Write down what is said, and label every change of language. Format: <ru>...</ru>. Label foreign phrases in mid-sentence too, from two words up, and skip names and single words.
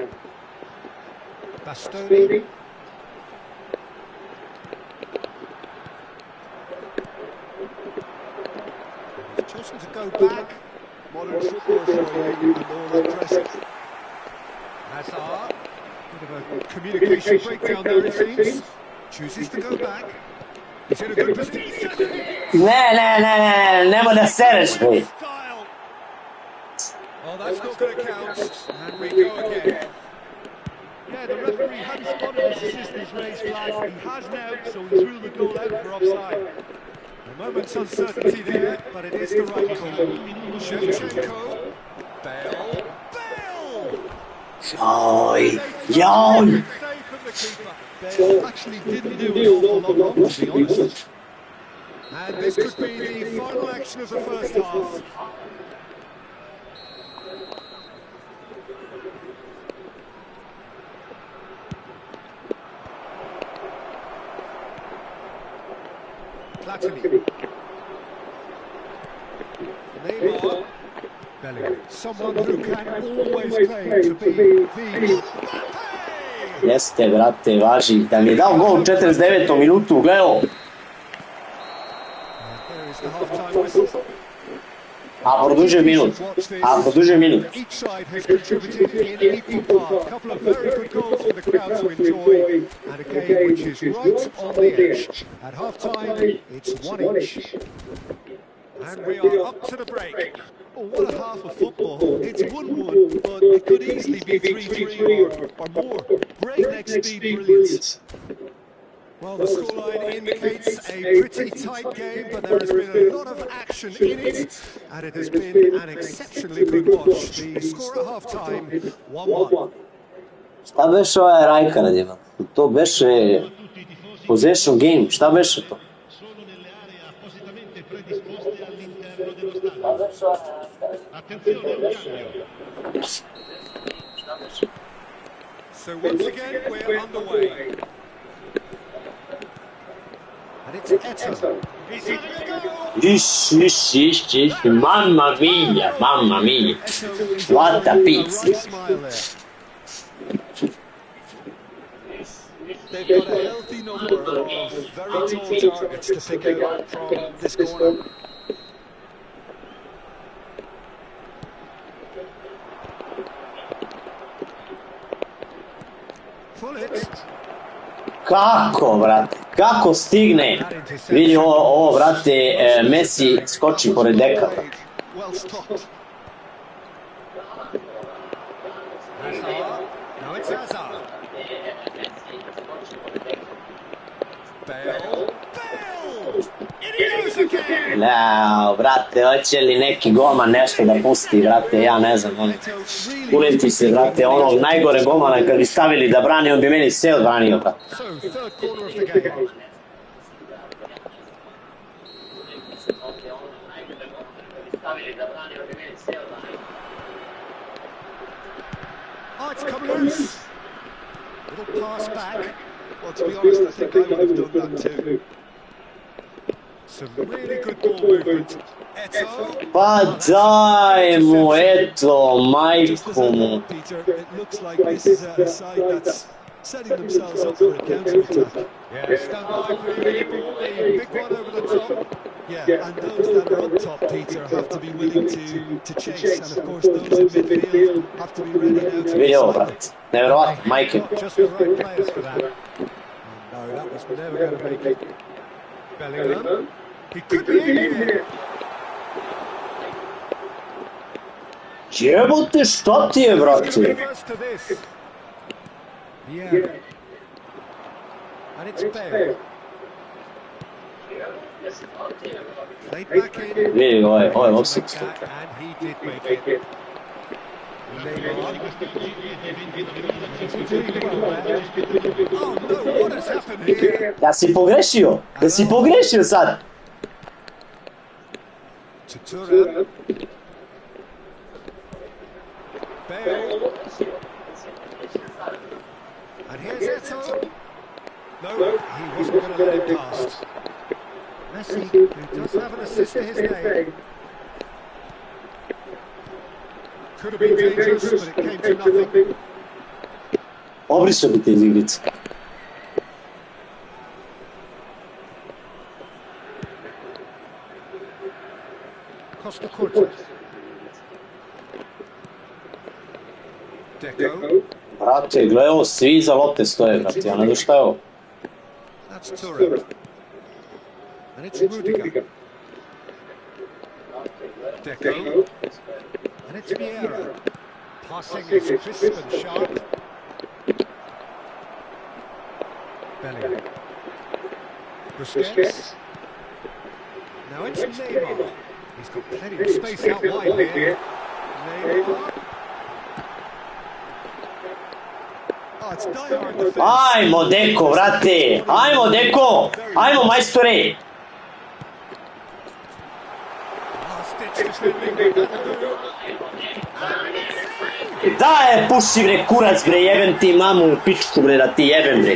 <en>Bastoni. He's chosen to go back. Modern football for you and all that pressure. Hazard. Bit of a communication breakdown there it seems. Chooses to go back. He's in a good position.</en> <sr>Nemoj da sereš, bre.</sr> <en>Oh, that's not going to count. And we go again. Yeah, the referee hadn't spotted his assistant's raised flag. He has now, so he's ruled the goal out for offside. A moment's uncertainty there, but it is the right call. Shevchenko. Bale. Bale!</en> <sr>Joj, joj!</sr> <en>Save from the keeper. Bale actually didn't do an awful lot wrong, to be honest. And this could be the final action of the first half. Platini. Neymar. Bellingham. Someone who can always claim to be the...</en> <sr>Jeste, brate, važi. Da mi je dao gol u 49. minutu, gledao.</sr> <en>There is the half-time whistle.</en> <sr>A produžio minut. A produžio minut.</sr> <en>Each side has contributed in equal part. A couple of very good goals for the crowd to enjoy, and a game which is right on the edge. At half-time, it's 1-1. And we are up to the break. Oh, what a half of football. It's 1-1, but it could easily be 3-3 or more. Breakneck speed brilliance. Well, the scoreline indicates a pretty tight game, but there has been a lot of action in it, and it has been an exceptionally good watch. The score at half-time, 1-1.</en> <sr>Šta beše ovaj Rajka radima? To beše</sr> <en>possession game,</en> <sr>šta beše to?</sr> <it>Solo nelle aree appositamente predisposte all'interno dello stadio. Attenzione al cambio.</it> <en>So once again, we're underway. And it's Eto'o. He's having a go! Ish,</en> <it>mamma mia, mamma mia.</it> <en>What a pizza. They've got a healthy number of very tall targets to pick out from this corner. Pull it.</en> <sr>Kako, brate? Kako stigne? Vidi ovo, brate, Messi skoči pored deka.</sr> <en>Well stopped. Hazard. Now it's Hazard. Bale. Bale! In he goes again!</en> <sr>Leo, brate, hoće li neki golman nešto da pusti, brate, ja ne znam, ono. Uleti se, brate, onog najgore golmana kad bi stavili da brani, on bi meni sve odbranio, brate.</sr> <en>So, third corner of the game. Oh, it's come loose. Little pass back. Well, to be honest, I think I would have done that too. Some really good ball movement. Eto'o.</en> <sr>Pa daj mu, eto, majku mu.</sr> <en>Peter, it looks like this is a side that's setting themselves up for a counter-attack. Yeah, stand by for the ball, the big one over the top. Yeah, and those that are on top, Peter, have to be willing to chase, and of course those in midfield have to be ready now to</en> <sr>Vidi ovo,</sr> <en>recycle.</en> <sr>brate, nevjerovatno, majke.</sr> <en>Just the right players for that. No, that was never going to make it. Bellingham. He could be in here.</en> <sr>Jebote, šta ti je, brate?</sr> <en>Reverse to this. Yeah. And it's Bale. Played back in.</en> <sr>Vidi, ovo je offside.</sr> <en>And he did make it. Neymar. Oh no, what has happened here?</en> <sr>Ja si pogrešio? Da si pogrešio sad?</sr> <en>To Thuram. Bale. And here's Eto'o. No, he wasn't going to let him past. Messi, who does have an assist to his name. Could have been dangerous, but it came to nothing.</en> <sr>Obrisao bi te iz igrice.</sr> <en>Costa Curta. Deco.</en> <sr>Brate, gledaj ovo, svi iza lopte stoje, brate, ja ne znam šta je ovo.</sr> <en>That's Thuram. And it's Rudiger. Deco. And it's Vieira. Passing is crisp and sharp. Bellingham. Busquets. Now it's Neymar. He's got plenty of space out wide here. Neymar. Oh, it's Dyer in the fence.</en> <sr>Ajmo, Deko, brate! Ajmo, Deko! Ajmo, majstore! Daj, puši bre, kurac bre, jebem ti mamu u pičku bre, da ti jebem bre.</sr>